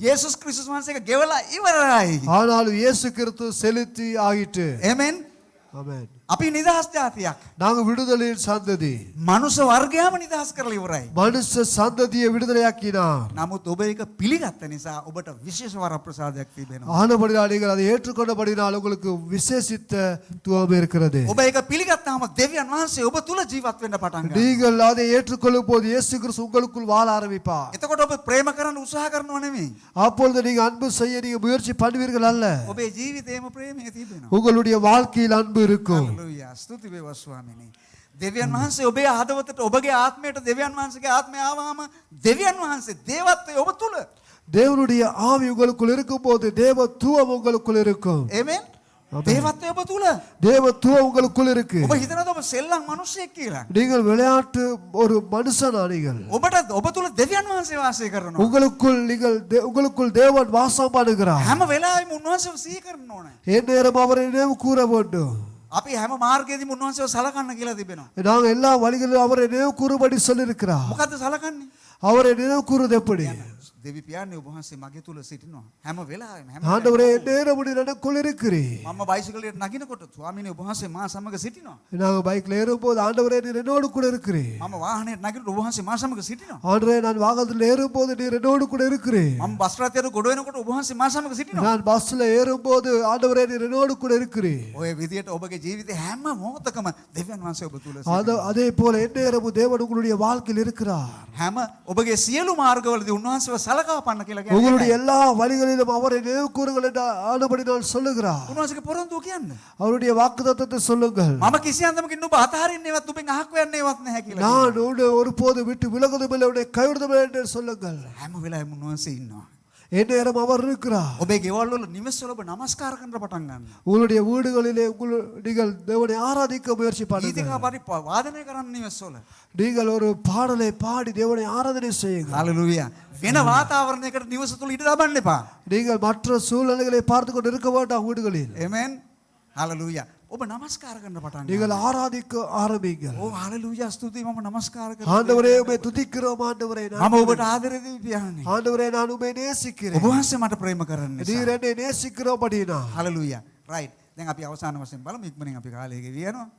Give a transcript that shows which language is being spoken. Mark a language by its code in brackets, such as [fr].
[si] යේසුස් ක්‍රිස්තුස් වහන්සේක ගෙවලා ඉවරයි. [ta] ஆனாலும் இயேசு கிறிஸ்து செலுத்தி ஆகிட்டு. [si] ආමෙන්. [ta] ஆமென். [si] අපි නිදහස් ජාතියක්. [ta] நாங்கள் விடுதலையின் சந்ததி. [si] මනුෂ්‍ය වර්ගයම නිදහස් කරලා ඉවරයි. [ta] மனுஷ சந்ததியை விடுதலையாக்கினார். [si] නමුත් ඔබ ඒක පිළිගත්ත නිසා ඔබට විශේෂ වරප්‍රසාදයක් තිබෙනවා. [ta] ஆனபடியால் நீங்கள் அதை ஏற்றுக்கொண்டபடினால் உங்களுக்கு விசேஷித்த துவம் இருக்கிறது. [si] ඔබ ඒක පිළිගත්තාම දෙවියන් වහන්සේ ඔබ තුල ජීවත් වෙන්න පටන් ගන්නවා. [ta] நீங்கள் அதை ஏற்றுக்கொள்ளும் போது இயேசு கிறிஸ்து உங்களுக்குள் வாழ ஆரம்பிப்பார். [si] එතකොට ඔබ ප්‍රේම කරන්න උත්සාහ කරනව නෙමෙයි. [ta] அப்பொழுது நீங்க அன்பு செய்ய நீங்க முயற்சி பண்ணுவீர்கள் அல்ல. [si] ඔබේ ජීවිතේම ප්‍රේමය තිබෙනවා. [ta] உங்களுடைய வாழ்க்கையில் அன்பு இருக்கும். [si] හalleluya. ස්තුති වේවා ස්වාමීනි. දෙවියන් වහන්සේ ඔබේ හදවතට ඔබගේ ආත්මයට දෙවියන් වහන්සේගේ ආත්මය ආවම දෙවියන් වහන්සේ දේවත්වය ඔබ තුල. [ta] தேவனுடைய ஆவி உங்களுக்குள் இருக்கும்போது தேவ தூவம் உங்களுக்குள் இருக்கும். [si] ආමෙන්. දේවත්වය ඔබ තුල. [ta] தேவ தூவம் உங்களுக்குள் இருக்கு. [si] ඔබ හිතනද ඔබ සෙල්ලම් මිනිසෙක් කියලා? [ta] நீங்கள் விளையாட்டு ஒரு மனுஷனா நீங்கள். [si] ඔබට ඔබ තුල දෙවියන් වහන්සේ වාසය කරනවා. [ta] உங்களுக்குள் தேவன் வாசம் பண்ணுகிறார். [si] හැම වෙලාවෙම උන්වහන්සේව සිහි කරන්න ඕනේ. [ta] எந்நேரம் அவரை நினைவு கூற வேண்டும். [si] අපි හැම මාර්ගයේදීම උන්වහන්සේව සලකන්න කියලා තිබෙනවා. [ta] நாங்கள் எல்லா வழிகளிலும் அவரை நினைவு கூறும்படி சொல்லியிருக்கிறார். [si] මොකද්ද සලකන්නේ? [ta] அவரை நினைவு கூறுவது எப்படி? [si] දෙවි පියාණන් ඔබ වහන්සේ මගේ තුල සිටිනවා. හැම වෙලාවෙම හැම [ta] ஆண்டவரே நேரமுடி எனக்குள் இருக்கிறீர். [si] මම බයිසිකලයට නගිනකොට ස්වාමීනි ඔබ වහන්සේ මා සමග සිටිනවා. [ta] நாங்கள் பைக்ல ஏறும்போது ஆண்டவரே நீர் என்னோடு கூட இருக்கிறீர். [si] මම වාහනයට නගිනකොට ඔබ වහන්සේ මා සමග සිටිනවා. [ta] ஆண்டவரே நான் வாகனத்தில் ஏறும்போது நீர் என்னோடு கூட இருக்கிறீர். [si] මම බස් රථයට ගොඩ වෙනකොට ඔබ වහන්සේ මා සමග සිටිනවා. [ta] நான் பஸ்ல ஏறும்போது ஆண்டவரே நீர் என்னோடு கூட இருக்கிறீர். [si] ඔය විදියට ඔබගේ ජීවිතේ හැම මොහොතකම දෙවියන් වහන්සේ ඔබ තුල [ta] அதே போல எந்நேரமும் தேவன் உங்களுடைய வாழ்க்கையில் இருக்கிறார். [si] හැම ඔබගේ සියලු මාර්ගවලදී උන්වහන්සේව සලකා පන්න කියලා [ta] உங்களுடைய எல்லா வழிகளிலும் அவரை நினைவு கூறுங்கள் என்று ஆண்டபடி நான் சொல்லுகிறார். [si] උන්වහන්සේගේ පොරොන්දුව කියන්න. [ta] அவருடைய வாக்குத்தத்தத்தை சொல்லுங்கள். [si] මම කිසි අන්දමකින් ඔබ අතහරින්නේවත් ඔබෙන් අහක් වෙන්නේවත් නැහැ කියලා. [ta] நான் உன்னை ஒருபோது விட்டு விலகுவதில்லை உன்னை கைவிடுவதில்லை என்று சொல்லுங்கள். [si] හැම වෙලාවෙම උන්වහන්සේ ඉන්නවා. [ta] எந்நேரம் அவர் இருக்கிறார். [si] ඔබේ ගෙවල් වල නිවෙස් වල ඔබ නමස්කාර කරන්න පටන් ගන්න. [ta] உங்களுடைய வீடுகளிலே நீங்கள் தேவனை ஆராதிக்க முயற்சி பண்ணுங்கள். [si] ගීතිකා වාදනය කරන්න නිවෙස් වල. [ta] நீங்கள் ஒரு பாடலை பாடி தேவனை ஆராதனை செய்யுங்கள். හalleluya. [si] වෙන වාතාවරණයකට නිවස තුල ඉඩ ලබන්න එපා. [ta] நீங்கள் மற்ற சூழ்நிலைகளை பார்த்து கொண்டு இருக்க வேண்டாம் வீடுகளில். [si] ආමෙන්. හalleluya. ඔබ නමස්කාර කරන්න පටන් ගන්න. [ta] நீங்கள் ආராதிக்க ஆரம்பிங்கள். [si] ඕ හalleluya ස්තුතියි මම නමස්කාර කරනවා. [ta] ஆண்டவரே உம்மை துதிக்கிறோம் ஆண்டவரே. [si] මම ඔබට ආදරේ දෙවි පියාණනි. [ta] ஆண்டவரே நான் உம்மை நேசிக்கிறேன். [si] ඔබ වහන්සේ මට ප්‍රේම කරන්නේ. [ta] நீர் என்னை நேசிக்கிறபடினா. හalleluya. right. [si] දැන් අපි අවසාන වශයෙන් බලමු ඉක්මනින් අපි කාලය ගෙවියනවා.